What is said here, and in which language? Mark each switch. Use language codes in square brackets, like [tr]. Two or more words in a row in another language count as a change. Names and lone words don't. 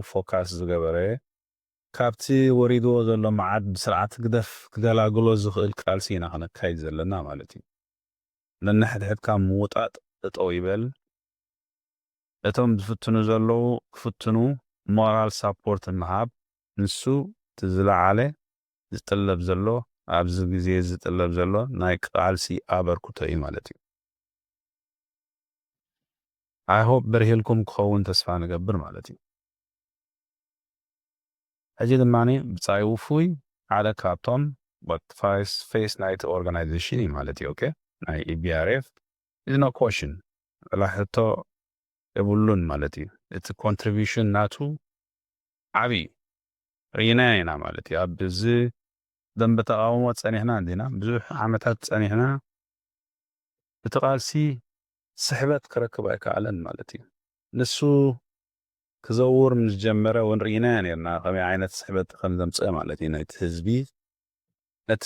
[ti] ፎካስ ዝገበረ ካብቲ ወሪድዎ ዘሎ መዓት ብስርዓት ህግደፍ ክገላግሎ ዝኽእል ቃልሲ ኢና ክነካይድ ዘለና ማለት እዩ ነንሕድሕድካ ምውጣጥ እጠው ይበል እቶም ዝፍትኑ ዘለዉ ክፍትኑ [en] moral support [ti] ምሃብ ንሱ ትዝለዓለ ዝጥለብ ዘሎ ኣብዚ ግዜ ዝጥለብ ዘሎ ናይ ቃልሲ ኣበርክቶ እዩ ማለት እዩ [en] I hope [ti] በርሂልኩም ክኸውን ተስፋ ንገብር ማለት እዩ ሕጂ ድማኒ ብፃይ ውፉይ ሓደ ካብቶም ፌስ ናይቲ ኦርጋናይዜሽን እዩ ማለት እዩ ኦኬ ናይ EBRF [en] is no question [ti] ላሕቶ የብሉን ማለት እዩ እቲ ኮንትሪቢሽን ናቱ ዓብይ ሪና ኢና ማለት እዩ ኣብ እዚ ደንበ ተቃውሞ ፀኒሕና እንዲና ብዙሕ ዓመታት ፀኒሕና እቲ ቃልሲ ስሕበት ክረክብ ኣይከኣለን ማለት እዩ ንሱ ክዘውር ምስ ጀመረ እውን ሪና ነርና ከመይ ዓይነት ስሕበት ከም ዘምፅእ ማለት እዩ ነቲ ህዝቢ ነቲ